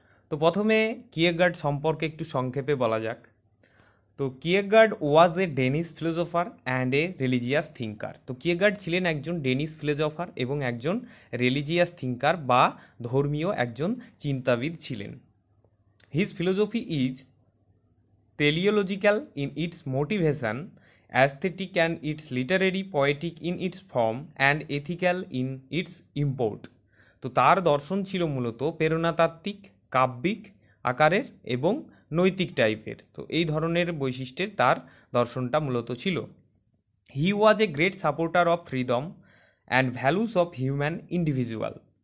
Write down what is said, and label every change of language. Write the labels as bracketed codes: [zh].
[bn] তো প্রথমে কিয়েরগার্ড সম্পর্কে একটু সংক্ষেপে বলা যাক। তো [en] Kierkegaard was a Danish philosopher and a religious thinker. [bn] তো কিয়েরগার্ড ছিলেন একজন ডেনিশ ফিলোসফার এবং একজন রিলিজিয়াস থিঙ্কার বা ধর্মীয় একজন চিন্তাবিদ ছিলেন। [en] His philosophy is teleological in its motivation, aesthetic and its literary, poetic in its form, and ethical in its import. [bn] তো তার দর্শন ছিল মূলত প্রেরণাতাত্ত্বিক, কাব্যিক আকারের এবং নৈতিক টাইপের। তো এই ধরনের বৈশিষ্ট্যের তার দর্শনটা মূলত ছিল। [en] He was a great supporter of freedom and values of human individual.